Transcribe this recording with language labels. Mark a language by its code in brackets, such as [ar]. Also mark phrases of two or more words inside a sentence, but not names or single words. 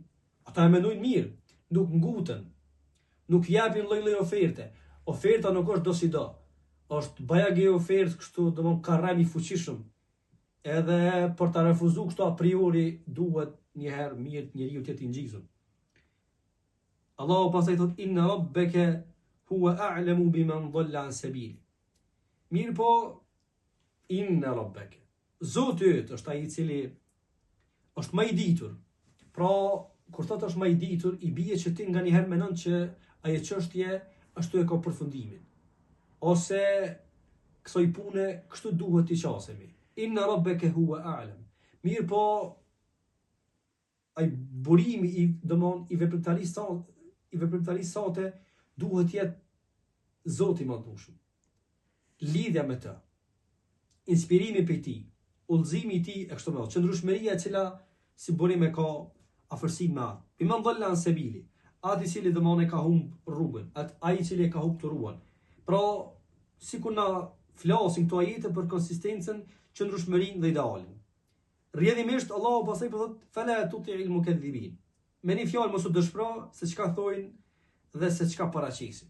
[sq] Ata e mendojnë mirë, nuk nguten, nuk japin lloj-lloj oferte. Oferta nuk është do si do. Është bajagi ofertë kështu, domon karrem i fuqishëm. Edhe për ta refuzuar kështu a priori duhet një herë mirë njeriu të jetë i ngjizur. Allahu pastaj thot [ar] إِنَّ رَبَّكَ هُوَ أَعْلَمُ بِمَنْ ضَلَّ عَنْ سَبِيلِهِ. [sq] Mirë po [ar] إِنَّ رَبَّكَ. [sq] Zoti yt është ai i cili është më i ditur. Pra kur thot është më i ditur, i bie që ti nganjëherë mendon që ajo çështje ashtu e ka përfundimin. Ose kësaj pune kështu duhet t'i qasemi. [ar] إِنَّ رَبَّكَ هُوَ أَعْلَمُ. [sq] Mirë po ai burimi i veprimtarisë sate duhet jetë Zoti i Madhëshëm. Lidhja me të, inspirimi prej tij, udhëzimi i tij e kështu me radhë, qëndrueshmëria e cila si burim e ka afërsi me atë. [ar] بِمَنْ ضَلَّ عَنْ سَبِيلِهِ. [sq] Ati i cili domon e ka humb rrugën, ai i cili e ka humb turuan. Pra, sikur na flasin këto ajete për konsistencën, qëndrueshmërinë dhe idealin. Rrjedhimisht Allahu pastaj po thot [ar] فَلَا تُطِعِ الْمُكَذِّبِينَ. [sq] Me një fjalë mos u dëshpëro se çka thojnë dhe se çka paraqesin.